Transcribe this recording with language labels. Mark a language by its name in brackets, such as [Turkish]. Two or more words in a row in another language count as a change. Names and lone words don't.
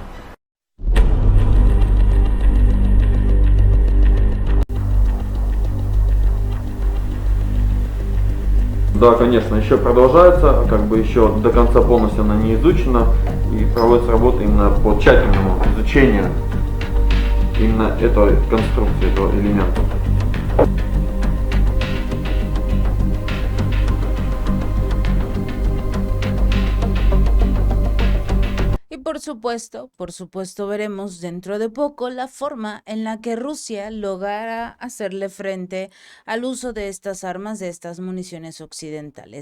[Russian] Да, конечно, еще продолжается, как бы еще до конца полностью она не изучена и проводится работа именно по тщательному изучению именно этой конструкции, этого элемента. [Spanish] Por supuesto, veremos dentro de poco la forma en la que Rusia logrará hacerle frente al uso de estas armas, de estas municiones occidentales.